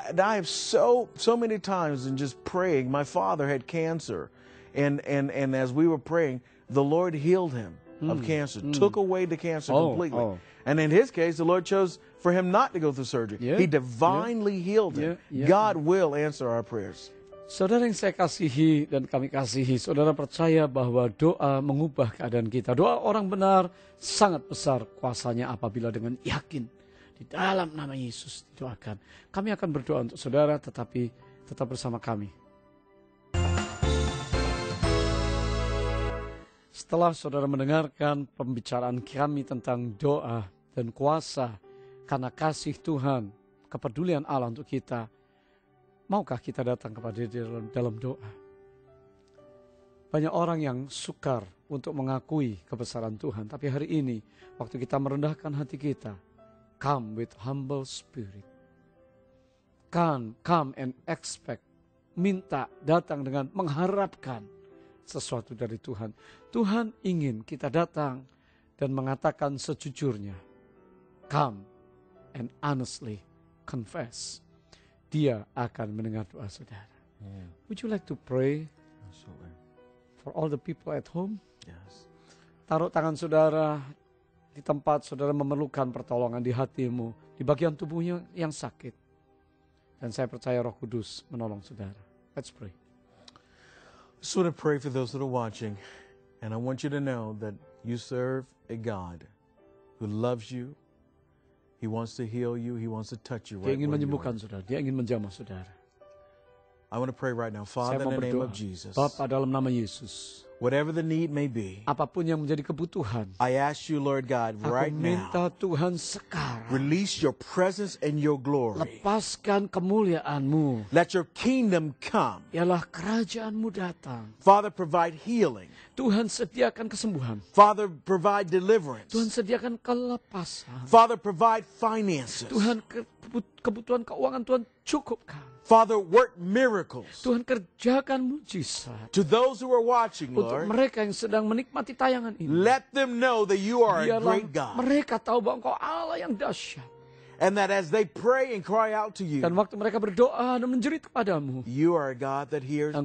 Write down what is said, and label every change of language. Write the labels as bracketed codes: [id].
[en] I have so many times in just praying. My father had cancer, and as we were praying, the Lord healed him of cancer, took away the cancer completely. And in his case, the Lord chose for him not to go through surgery. He divinely healed him. God will answer our prayers. [id] Saudara yang saya kasihi dan kami kasihi, saudara percaya bahwa doa mengubah keadaan kita. Doa orang benar sangat besar kuasanya apabila dengan yakin di dalam nama Yesus didoakan. Kami akan berdoa untuk saudara, tetapi tetap bersama kami. Setelah saudara mendengarkan pembicaraan kami tentang doa dan kuasa karena kasih Tuhan, kepedulian Allah untuk kita, maukah kita datang kepada dia dalam doa? Banyak orang yang sukar untuk mengakui kebesaran Tuhan, tapi hari ini waktu kita merendahkan hati kita, [en] come with humble spirit. Come and expect, [id] minta, datang dengan mengharapkan sesuatu dari Tuhan. Tuhan ingin kita datang dan mengatakan sejujurnya, [en] come and honestly confess. [id] Dia akan mendengar doa saudara. [en] Would you like to pray for all the people at home? Yes. [id] taruh tangan saudara di tempat saudara memerlukan pertolongan di hatimu, di bagian tubuhnya yang sakit. Dan saya percaya Roh Kudus menolong saudara. [en] Let's pray. I just want to pray for those that are watching. And I want you to know that you serve a God who loves you. He wants to heal you. He wants to touch you [id] Dia [en] right [id] ingin [en] where you [id] menyembuhkan [en] are. [id] saudara. Dia ingin menjamah saudara. [en] I want to pray right now. [id] Saya [en] Father, [id] mau [en] in the name [id] berdoa. [en] of Jesus, [id] Bapa dalam nama Yesus. [en] whatever the need may be, [id] Apapun yang menjadi kebutuhan. [en] I ask you, Lord God, [id] Aku [en] right now, [id] minta Tuhan sekarang. [en] release your presence and your glory. [id] Lepaskan kemuliaan-Mu. [en] Let your kingdom come. [id] Ialah kerajaan-Mu datang. [en] Father, provide healing. [id] Tuhan sediakan kesembuhan. [en] Father, provide deliverance. [id] Tuhan sediakan kelepasan. [en] Father, provide finances. [id] Tuhan kebutuhan keuangan Tuhan cukupkan. [en] Father, work miracles. [id] Tuhan kerjakan mujizat. [en] To those who are watching, [id] Untuk mereka yang sedang menikmati tayangan ini. [en] let them know that you are a [id] Biarlah [en] great God. [id] mereka tahu bahwa Engkau Allah yang dahsyat. [en] And that as they pray and cry out to you, [id] Dan waktu mereka berdoa dan menjerit kepadamu, [en] you are a God that hears and